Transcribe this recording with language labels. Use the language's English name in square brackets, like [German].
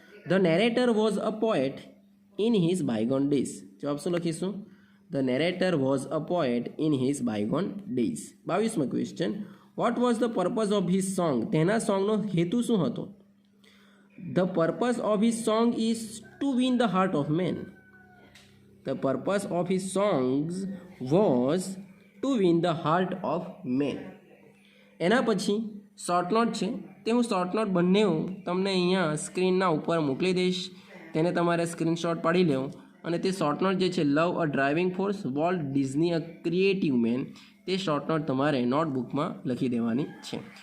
[English] The narrator was a poet in his bygone days. [Gujarati] જવાબ શું લખીશું? [English] The narrator was a poet in his bygone days. 22મો question. What was the purpose of his song. [Gujarati] તેના સોંગનો હેતુ શું હતો? [English] The purpose of his song is to win the heart of men. The purpose of his songs was to win the heart of men. [Gujarati] એના પછી short note છે તે હું short note બંને તમને અહીંયા સ્ક્રીનના ઉપર મોકલી દઈશ. તેને તમારે સ્ક્રીનશોટ પાડી લેવું અને તે શોર્ટ નોટ જે છે લવ અ ડ્રાઇવિંગ ફોર્સ, વોલ્ટ ડિઝની અ ક્રિએટિવ મેન, તે શોર્ટ નોટ તમારે નોટબુકમાં લખી દેવાની છે.